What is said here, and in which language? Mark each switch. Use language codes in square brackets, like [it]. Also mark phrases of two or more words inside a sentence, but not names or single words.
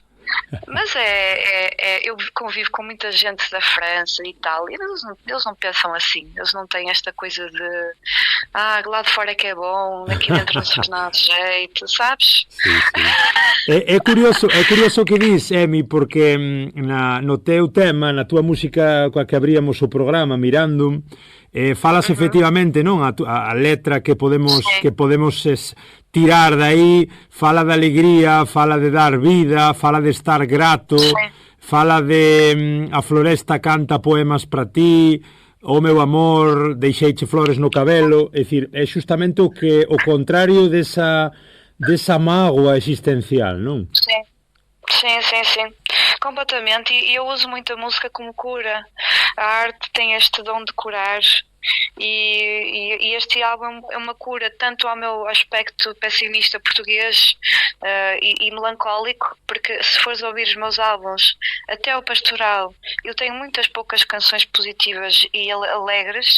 [pt] Mas eu convivo com muita gente da França e tal, e eles não pensam assim, eles não têm esta coisa de lá de fora é que é bom, aqui dentro não se faz nada de jeito, sabes? [gl] Sim. É curioso o que dis, Emi, porque no teu tema, na tua música coa que abríamos o programa, Mirandum, falas efectivamente, non? A letra que podemos tirar dai, fala de alegría, fala de dar vida, fala de estar grato, fala de a floresta canta poemas para ti, o meu amor, deixeiche flores no cabelo, é dicir, é justamente o contrario desa mágoa existencial, non? [pt] Sim, completamente, e eu uso muito a música como cura. A arte tem este dom de curar, e este álbum é uma cura tanto ao meu aspecto pessimista português e melancólico, porque se fores ouvir os meus álbuns, até o Pastoral, eu tenho muitas poucas canções positivas e alegres.